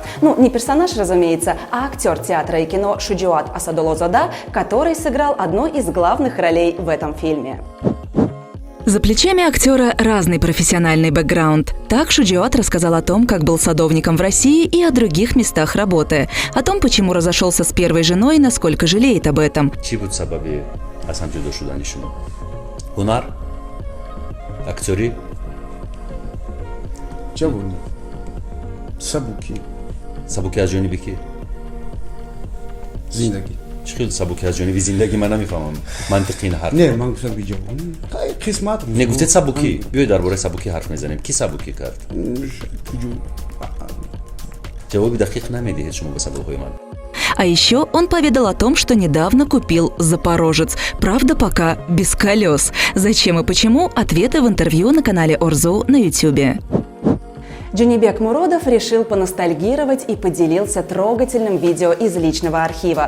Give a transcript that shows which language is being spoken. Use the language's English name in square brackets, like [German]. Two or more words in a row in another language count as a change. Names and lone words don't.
[Russian] Ну, не персонаж, разумеется, а актер театра и кино Шуджуат Асадолозада, который сыграл одну из главных ролей в этом фильме. За плечами актера разный профессиональный бэкграунд. Так Шуджуат рассказал о том, как был садовником в России и о других местах работы. О том, почему разошелся с первой женой и насколько жалеет об этом. [Tajik] Гунар, актери, Джавони, Сабуки, Сабуки аз ҷониби ки? Зиндаги. Чӣ хел Сабуки аз ҷониби зиндаги ман намефаҳмам. Мантиқи ин ҳарф. Не, ман гуфтам биҷавони. Қисмат. Не гуфтед Сабуки. Биёед дар бораи Сабуки ҳарф мезанем. Ки Сабуки кард? Ҷавоби дақиқ намедиҳед шумо ба саволҳои ман. [Russian] А еще он поведал о том, что недавно купил «Запорожец». Правда, пока без колес. Зачем и почему? Ответы в интервью на канале Орзу на YouTube. Джонибек Муродов решил поностальгировать и поделился трогательным видео из личного архива.